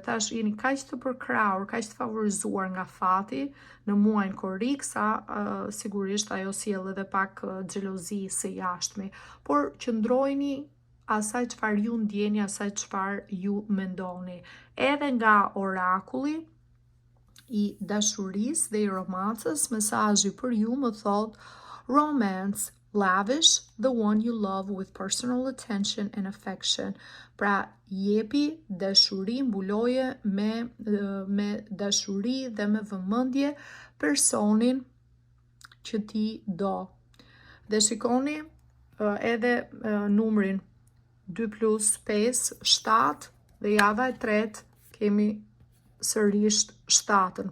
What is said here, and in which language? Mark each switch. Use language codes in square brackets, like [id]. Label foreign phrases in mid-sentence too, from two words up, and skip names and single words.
[sq] Thash, jeni kaq të përkrahur, kaq të favorizuar nga fati në muajin korrik, sa sigurisht ajo sjell edhe pak xhelozi së jashtme. Por qëndrojeni asaj çfarë ju ndjeni, asaj çfarë ju mendoni. Edhe nga orakulli i dashurisë dhe i romancës, mesazhi për ju më thot [en] romance, lavish the one you love with personal attention and affection. [sq] Pra, jepi dashuri, mbuloje me dashuri dhe me vëmendje personin që ti do. Dhe shikoni edhe numrin 2 plus 5, 7, dhe java e tretë kemi sërish 7-ën.